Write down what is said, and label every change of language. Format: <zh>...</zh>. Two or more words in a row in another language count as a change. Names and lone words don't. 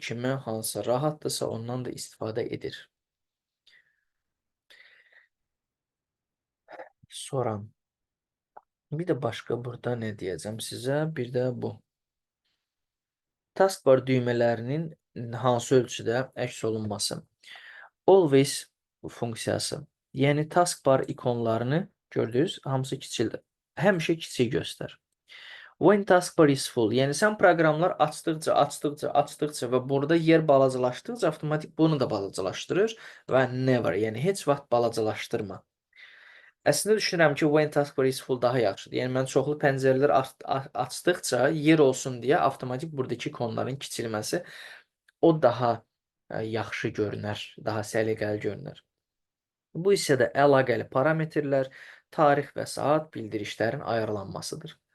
<az>Kimə hansı rahatdırsa ondan da istifadə edir. Sonra bir də başqa burada nə deyəcəm sizə? Bir də bu. Taskbar düymələrinin hansı ölçüdə əks olunması. Always funksiyası. Yəni taskbar ikonlarını gördünüz, hamısı kiçildir. Həmişə kiçik göstər.</az> <en>When taskbar is full,</en> <az>yəni sən proqramlar açdıqca və burada yer balacalaşdıqca avtomatik bunu da balacalaşdırır və never, yəni heç vaxt balacalaşdırma. Əslində düşünürəm ki,</az> <en>when taskbar is full</en> <az>daha yaxşıdır. Yəni mən çoxlu pəncərələr açdıqca yer olsun deyə avtomatik buradakı ikonların kiçilməsi o daha yaxşı görünər, daha səliqəli görünər. Bu hissədə əlaqəli parametrlər, tarix və saat bildirişlərin ayarlanmasıdır.</az>